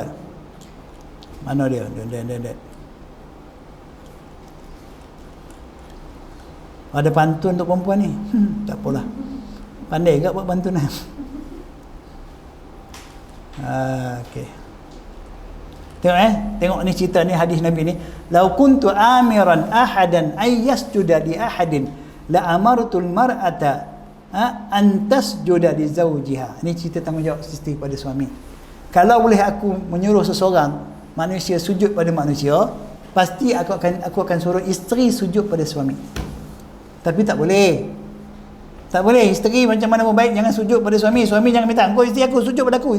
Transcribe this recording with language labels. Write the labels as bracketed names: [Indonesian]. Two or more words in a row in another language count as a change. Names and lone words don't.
[Malay] Mana dia? Ada pantun untuk perempuan ni. Tak apalah. Pandai ke buat pantun lah. Okey. Tengok ni cerita ni, hadis Nabi ni. [Arabic] لو كنت آمرا أحدا أن يسجد لأحد لأمرت المرأة أن تسجد لزوجها. [Malay] Ini cerita tanggungjawab isteri pada suami. Kalau boleh aku menyuruh seseorang manusia sujud pada manusia, pasti aku akan suruh isteri sujud pada suami. Tapi tak boleh. Tak boleh. Isteri macam mana pun baik jangan sujud pada suami. Suami jangan minta, "Engkau isteri aku sujud pada aku."